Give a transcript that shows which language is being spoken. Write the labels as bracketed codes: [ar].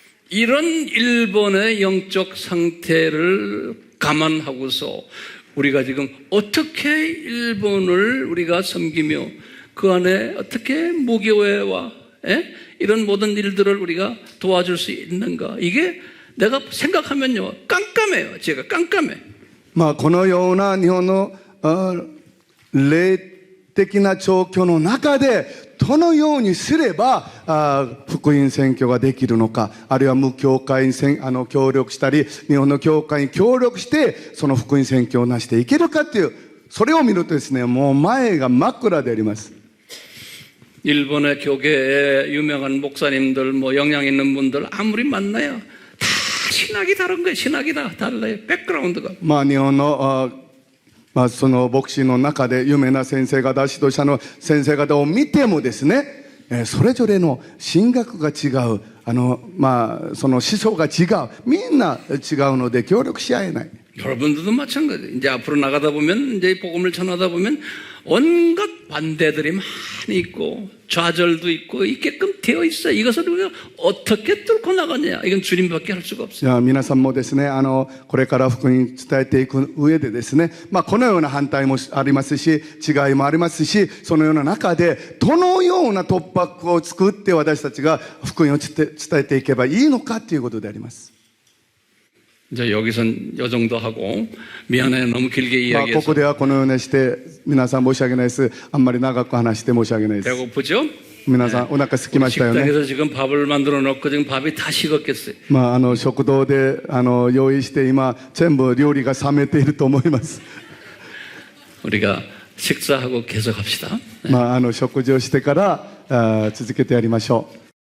[ko] 이런 일본의 영적 상태를 감안하고서 우리가 지금 어떻게 일본을 우리가 섬기며 그 안에 어떻게 무교회와 이런 모든 일들을 우리가 도와줄 수 있는가, 이게 내가 생각하면요 깜깜해요. 제가 깜깜해. [ja] このような日本の霊的な状況の中でどのようにすれば福音宣教ができるのか、あるいは無教会に協力したり日本の教会に協力してその福音宣教をなしていけるかっていう、それを見るとですね、もう前が真っ暗であります。 [ko] 일본의 교계에 유명한 목사님들, 뭐 영향 있는 분들 아무리 만나요 다 신학이 다른 거예요. 신학이 다 달라요. 백그라운드가. [ja] 日本のその牧師の中で有名な先生方、指導者の先生方を見てもですね、それぞれの神学が違う、その思想が違う、みんな違うので協力し合えない。 [ko] 여러분들도 마찬가지예요. 이제 앞으로 나가다 보면, 이제 복음을 전하다 보면 온갖 반대들이 많이 있고 좌절도 있고 있게끔 되어 있어요. 이것을 우리가 어떻게 뚫고 나가냐, 이건 주님밖에 할 수가 없어요. [ja] 皆さんもですね、これから福音伝えていく上でですね、このような反対もありますし、違いもありますし、そのような中でどのような突破口を作って私たちが福音を伝えていけばいいのかということであります。 [ko] 이제 여기선 요 정도 하고, 미안해요. 너무 길게 이야기해서. [ja] ここではこのようにして皆さん申し訳ないです。あんまり長く話して申し訳ないです。 [ko] 배고프죠? [ja] 皆さんお腹空きましたよね。 [ko] 식당에서 지금 밥을 만들어 놓고 지금 밥이 다 식었겠어요. [ja] 食堂で用意して今全部料理が冷めていると思います。 [ko] 우리가 식사하고 계속합시다. [ja] 食事をしてから続けてやりましょう。